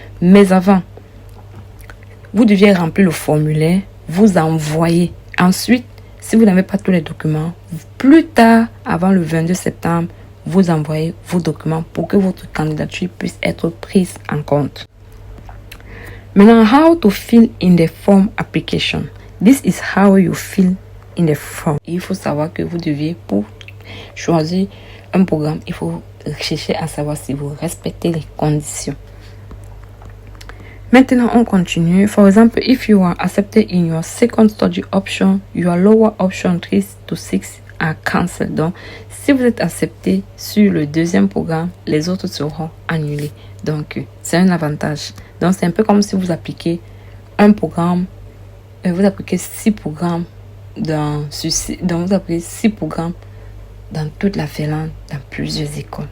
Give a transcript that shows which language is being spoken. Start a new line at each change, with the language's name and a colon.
French: Mais avant, vous deviez remplir le formulaire, vous envoyer. Ensuite, si vous n'avez pas tous les documents, plus tard, avant le 22 septembre, vous envoyez vos documents pour que votre candidature puisse être prise en compte.
English: Maintenant, how to fill in the form application. This is how you fill in the form.
French: Il faut savoir que vous deviez, pour choisir un programme, il faut chercher à savoir si vous respectez les conditions. Maintenant, on continue.
English: For example, if you are accepted in your second study option, your lower option 3 to 6 are cancelled.
French: Donc, si vous êtes accepté sur le deuxième programme, les autres seront annulés. Donc, c'est un avantage. Donc, c'est un peu comme si vous appliquez un programme, vous appliquez 6 programmes vous appliquez 6 programmes dans toute la Finlande, dans plusieurs écoles.